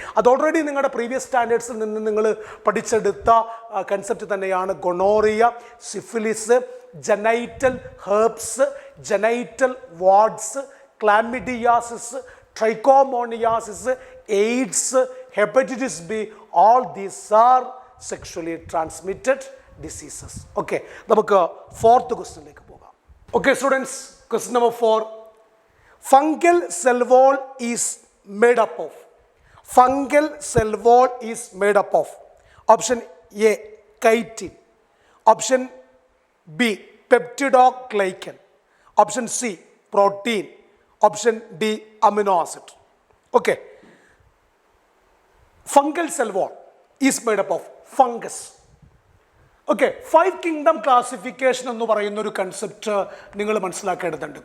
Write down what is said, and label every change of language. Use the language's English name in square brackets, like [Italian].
[Malayalam] അത് ഓൾറെഡി നിങ്ങളുടെ പ്രീവിയസ് സ്റ്റാൻഡേർഡ്സിൽ നിന്ന് നിങ്ങൾ പഠിച്ചെടുത്ത കൺസെപ്റ്റ് തന്നെയാണ് gonorrhoea, syphilis, genital herbs, genital wards, ക്ലാമിഡിയാസിസ്, trichomoniasis, AIDS, hepatitis B. [English] All these are sexually transmitted diseases. Okay, [Malayalam] നമുക്ക് fourth ക്വസ്റ്റ്യനിലേക്ക് പോകാം. [English] Okay, students, question number 4. Fungal cell wall is made up of. Fungal cell wall is made up of. Option A, chitin. Option B, peptidoglycan. Option C, protein. Option D, amino acid. Okay. Fungal cell wall is made up of fungus. [Malayalam] Okay 5 kingdom classification എന്ന് പറയുന്ന ഒരു concept നിങ്ങൾ മനസ്സിലാക്കേണ്ടതുണ്ട്.